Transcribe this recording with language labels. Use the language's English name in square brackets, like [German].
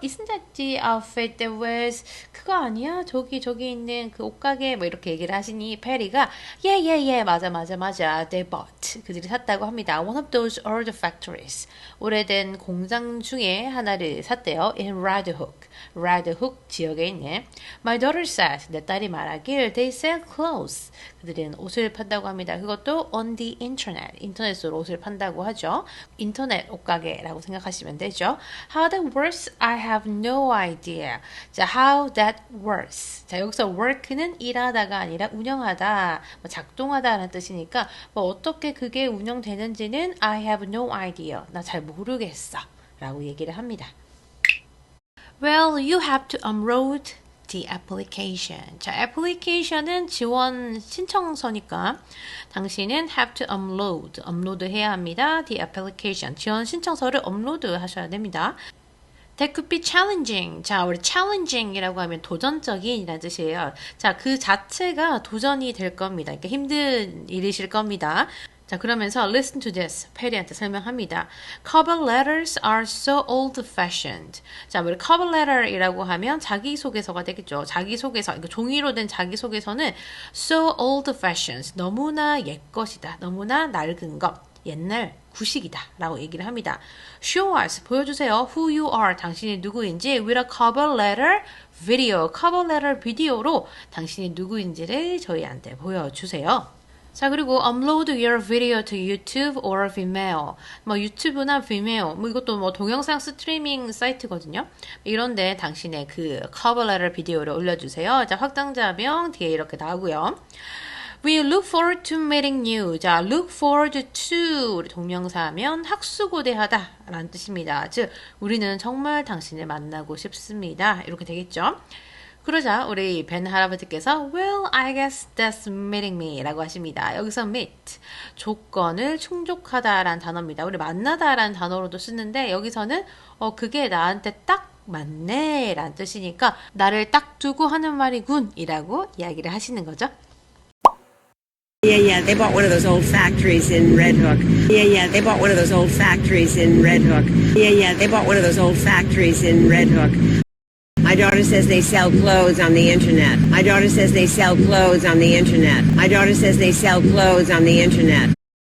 [English] Isn't that the outfit that was [Korean] 그거 아니야? 저기 있는 그 옷가게 뭐 이렇게 얘기를 하시니 페리가 [English] yeah [Korean] 맞아 [English] they bought [Korean] 그들이 샀다고 합니다. [English] One of those old factories [Korean] 오래된 공장 중에 하나를 샀대요. [English] In Red Hook [Korean] 지역에 있는 [English] My daughter said [Korean] 내 딸이 말하길 [English] they sell clothes [Korean] 그들은 옷을 판다고 합니다. 그것도 [English] on the internet [Korean] 인터넷으로 옷을 판다고 하죠. 인터넷 옷가게라고 생각하시면 되죠. [English] How that works, I have no idea. 자, how that works. [Korean] 자, 여기서 work는 일하다가 아니라 운영하다, 뭐 작동하다라는 뜻이니까 뭐 어떻게 그게 운영되는지는 [English] I have no idea. [Korean] 나 잘 모르겠어. 라고 얘기를 합니다. [English] Well, you have to upload the application. [Korean] 자, application은 지원 신청서니까 당신은 [English] have to upload [Korean] 해야 합니다. [English] The application. [Korean] 지원 신청서를 업로드 하셔야 됩니다. [English] That could be challenging. [Korean] 자, 우리 challenging이라고 하면 도전적인 이라는 뜻이에요. 자, 그 자체가 도전이 될 겁니다. 그러니까 힘든 일이실 겁니다. [English] 자, 그러면서 listen to this. [Korean] 페리한테 설명합니다. [English] Cover letters are so old-fashioned. [Korean] 자, 우리 cover letter이라고 하면 자기소개서가 되겠죠. 자기소개서, 이거 종이로 된 자기소개서는 [English] so old-fashioned. [Korean] 너무나 옛것이다. 너무나 낡은 것. 옛날 구식이다. 라고 얘기를 합니다. [English] Show us. [Korean] 보여주세요. [English] Who you are. [Korean] 당신이 누구인지 [English] with a cover letter video. [Korean] cover letter 비디오로 당신이 누구인지를 저희한테 보여주세요. [English] 자, 그리고 upload your video to YouTube or Vimeo. [Korean] 뭐 유튜브나 Vimeo, 뭐 이것도 뭐 동영상 스트리밍 사이트거든요. 이런데 당신의 그 cover letter 비디오를 올려주세요. 자, 확장자명 뒤에 이렇게 나오고요. [English] We look forward to meeting you. [Korean] 자, look forward to 우리 동명사하면 학수고대하다 라는 뜻입니다. 즉, 우리는 정말 당신을 만나고 싶습니다. 이렇게 되겠죠. 그러자 우리 벤 할아버지께서 [English] Well, I guess that's meeting me [Korean] 라고 하십니다. 여기서 meet, 조건을 충족하다 라는 단어입니다. 우리 만나다 라는 단어로도 쓰는데 여기서는 그게 나한테 딱 맞네 라는 뜻이니까 나를 딱 두고 하는 말이군 이라고 이야기를 하시는 거죠. [English] Yeah, they bought one of those old factories in Red Hook. Yeah, they bought one of those old factories in Red Hook. Yeah, they bought one of those old factories in Red Hook. My daughter says they sell clothes on the internet. My daughter says they sell clothes on the internet. My daughter says they sell clothes on the internet.